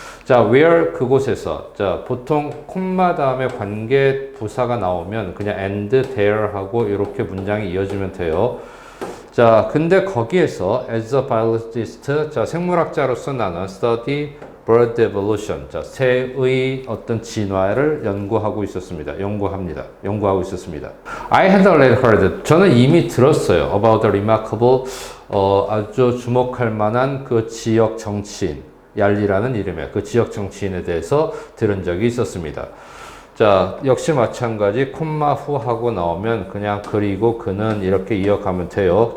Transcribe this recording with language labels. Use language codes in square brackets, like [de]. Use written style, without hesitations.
[ko] 자, where, 그곳에서. 자, 보통 콤마 다음에 관계 부사가 나오면 그냥 [en] and there [ko] 하고 이렇게 문장이 이어지면 돼요. 자, 근데 거기에서 [en] as a biologist, [ko] 자, 생물학자로서 나는 [en] study bird evolution, [ko] 자, 새의 어떤 진화를 연구하고 있었습니다. 연구하고 있었습니다. [en] I had already heard, [ko] 저는 이미 들었어요. [en] About the remarkable, [ko] 아주 주목할 만한 그 지역 정치인, 얄리라는 이름의 그 지역 정치인에 대해서 들은 적이 있었습니다. 자, 역시 마찬가지 콤마 후 하고 나오면 그냥 그리고 그는 이렇게 이어가면 돼요.